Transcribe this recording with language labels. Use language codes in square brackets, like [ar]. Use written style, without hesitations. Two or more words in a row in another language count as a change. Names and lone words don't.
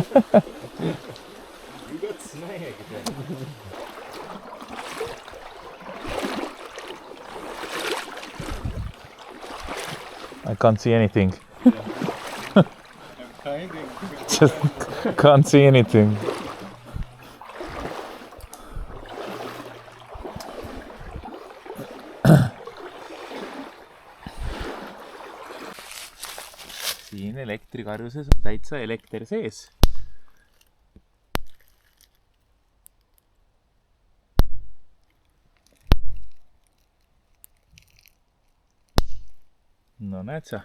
[en] You got snagged. I can't see anything. I'm Just can't see anything. [et] Siin elektrikarjuses on täitsa elekter sees. No näed sa.